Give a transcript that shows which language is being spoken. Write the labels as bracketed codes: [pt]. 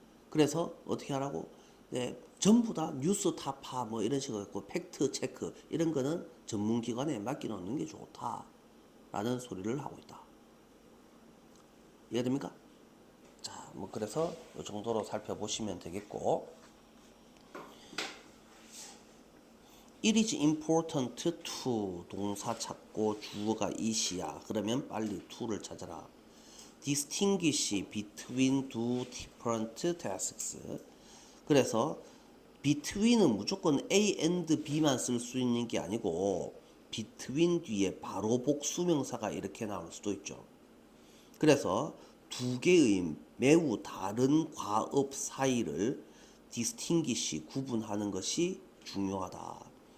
[ko] 그래서 어떻게 하라고? 네, 전부 다 뉴스 타파 뭐 이런 식으로 했고, 팩트 체크 이런 거는 전문기관에 맡겨놓는 게 좋다라는 소리를 하고 있다. 이해됩니까? 자, 뭐 그래서 이 정도로 살펴보시면 되겠고, It is important to 동사 찾고 주어가 is야. 그러면 빨리 to를 찾아라. [en] Distinguish between two different tasks. [ko] 그래서 between은 무조건 A and B만 쓸 수 있는 게 아니고, between 뒤에 바로 복수명사가 이렇게 나올 수도 있죠. 그래서 두 개의 매우 다른 과업 사이를 distinguish 구분하는 것이 중요하다.